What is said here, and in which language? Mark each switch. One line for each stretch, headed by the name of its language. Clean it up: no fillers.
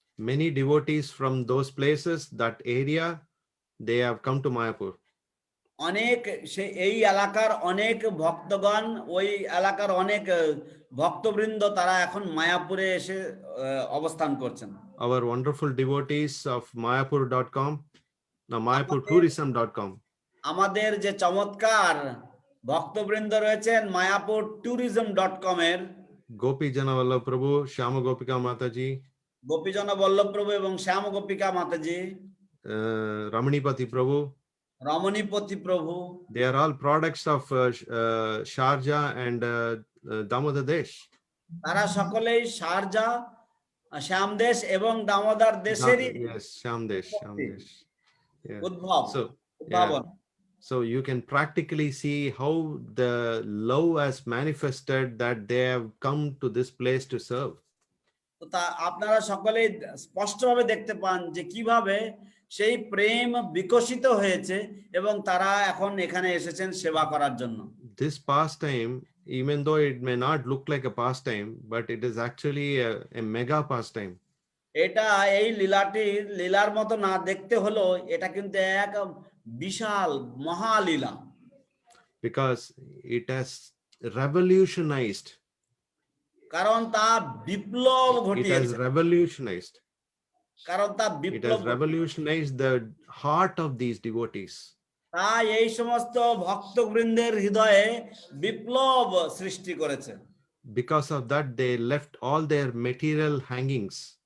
English: Many devotees from those places, that area, they have come to Mayapur.
Bangla: অনেক এই এলাকার অনেক ভক্তগণ, ওই এলাকার অনেক ভক্তবৃন্দ তারা এখন মায়াপুরে এসে অবস্থান করছেন।
English: Our wonderful devotees of Mayapur.com, now MayapurTourism.com.
Bangla: আমাদের যে চমৎকার ভক্তবৃন্দ রয়েছেন মায়াপুর ট্যুরিজম.com এর,
English: Gopi Jana Vallabh Prabhu, Shyama Gopika Mataji,
Bangla: গোপীজন Vallabh প্রভু এবং শ্যাম গোপিকা মাতাজি,
English: Ramanipati Prabhu,
Bangla: রমণীপতি প্রভু,
English: they are all products of Sharjah and Damodar Desh.
Bangla: তারা সকলেই শারজা, শ্যামদেশ এবং দামোদর দেশেরই
English: Yes, Shyam Desh. Yeah.
Bangla: উদ্ভব, উদ্ভাবন।
English: So you can practically see how the love has manifested, that they have come to this place to serve.
Bangla: তো তা আপনারা সকলেই স্পষ্টভাবে দেখতে পান যে কিভাবে সেই প্রেম বিকশিত হয়েছে এবং তারা এখন এখানে এসেছেন সেবা করার জন্য।
English: This pastime, even though it may not look like a pastime, but it is actually a mega pastime.
Bangla: এটা এই লীলার মতো না দেখতে হলো, এটা কিন্তু এক বিশাল মহালীলা,
English: Because it has revolutionized.
Bangla: কারণ তা বিপ্লব
English: It has
Bangla: ঘটিয়েছে,
English: revolutionized.
Bangla: কারণ তা
English: It
Bangla: Biplab,
English: has revolutionized the heart of these devotees.
Bangla: তাই এই সমস্ত ভক্তবৃন্দের হৃদয়ে বিপ্লব সৃষ্টি করেছে।
English: Because of that, they left all their material hangings.